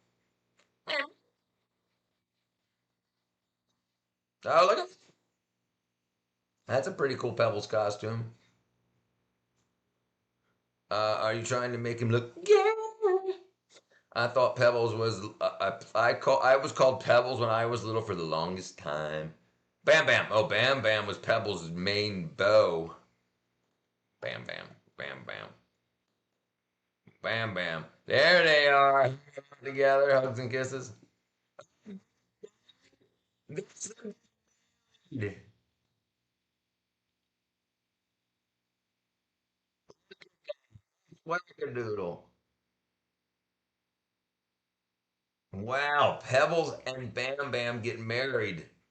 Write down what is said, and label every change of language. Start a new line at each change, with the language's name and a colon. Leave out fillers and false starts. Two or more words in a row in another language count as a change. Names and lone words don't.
English: Oh, look at that's a pretty cool Pebbles costume. Are you trying to make him look gay? I thought Pebbles was I was called Pebbles when I was little for the longest time. Bam Bam. Oh, Bam Bam was Pebbles' main beau. Bam Bam. Bam Bam. Bam Bam. There they are together, hugs and kisses. Wackadoodle. Wow, Pebbles and Bam Bam get married.